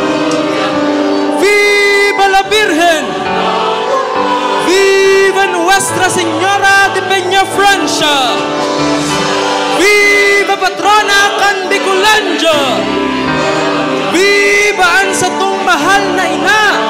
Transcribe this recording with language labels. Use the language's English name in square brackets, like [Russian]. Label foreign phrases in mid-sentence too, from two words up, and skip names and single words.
[Spanish] ¡Viva la Virgen! ¡Viva Nuestra Señora de Peñafrancia! ¡Viva Patrona kan Bicolanja! [Bikol] ¡Viva ang satong mahal na ina!